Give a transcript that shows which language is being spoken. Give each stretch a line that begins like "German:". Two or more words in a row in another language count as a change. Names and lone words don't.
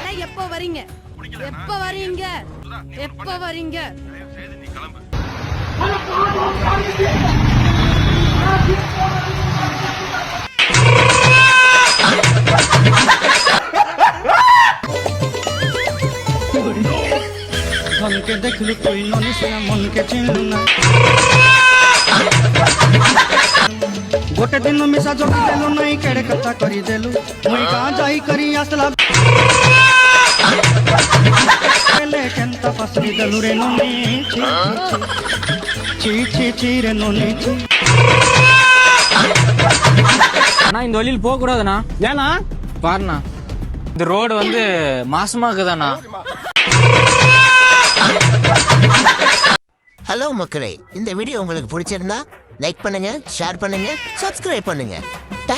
Tamil: எப்ப வரீங்க? எப்ப வரீங்க? எப்ப வரீங்க?
Sambalpuri: ଧନକେ ଦେଖଲୁ ତୁଇ ନନିସ ନା ମନକେ ଚିନଲୁ ନା ଗୋଟେ ଦିନ ମିଶା ଜଗି ଦେଲୁ ନାଇ କେଡ଼େ କଥା କରି ଦେଲୁ ମୁଇ କା ଯାଇ କରି ଆସଲା ଏଲେ କେନତା ପାସରି ଦେଲୁ ରେ ନନି ଛି ଛି ଛି ରେ ନନି
Tamil: அண்ணா இந்த வழியில் போக கூடாதுண்ணா. ஏனா பாருண்ணா இந்த ரோடு வந்து மாசமா இருக்குதாண்ணா. ஹலோ மக்களே, இந்த வீடியோ உங்களுக்கு பிடிச்சிருந்தா லைக் பண்ணுங்க, ஷேர் பண்ணுங்க, சப்ஸ்கிரைப் பண்ணுங்க.